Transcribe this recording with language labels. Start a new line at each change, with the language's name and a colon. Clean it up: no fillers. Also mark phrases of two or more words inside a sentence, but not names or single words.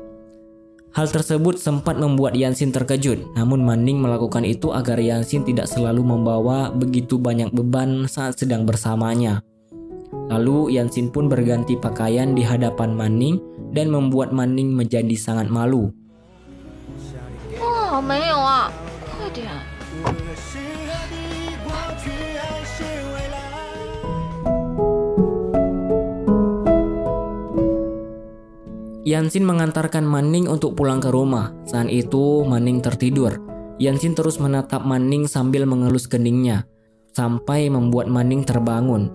Indonesian: Hal tersebut sempat membuat Yanxin terkejut, namun Manning melakukan itu agar Yanxin tidak selalu membawa begitu banyak beban saat sedang bersamanya. Lalu Yanxin pun berganti pakaian di hadapan Manning dan membuat Manning menjadi sangat malu.
Chinese: Oh, 没有啊，快点。
Indonesian: Yanxin mengantarkan Manning untuk pulang ke rumah. Saat itu Manning tertidur. Yanxin terus menatap Manning sambil mengelus keningnya, sampai membuat Manning terbangun.